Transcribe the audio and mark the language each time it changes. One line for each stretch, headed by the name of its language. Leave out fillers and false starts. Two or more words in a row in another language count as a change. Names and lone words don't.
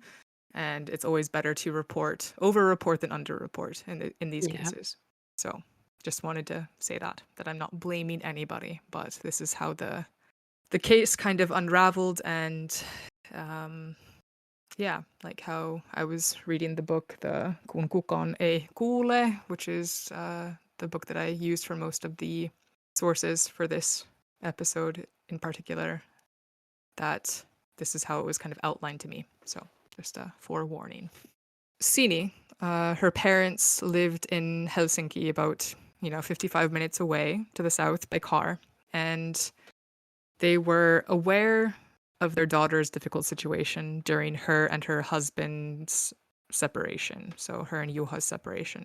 English: And it's always better to over-report than under-report in these Yeah. cases. So just wanted to say that I'm not blaming anybody, but this is how the case kind of unraveled. And yeah, like how I was reading the book, the Kun kukaan ei kuule, which is the book that I used for most of the sources for this episode in particular, that this is how it was kind of outlined to me. So just a forewarning. Sini, her parents lived in Helsinki, about 55 minutes away to the south by car, and they were aware of their daughter's difficult situation during her and her husband's separation, so her and Juha's separation.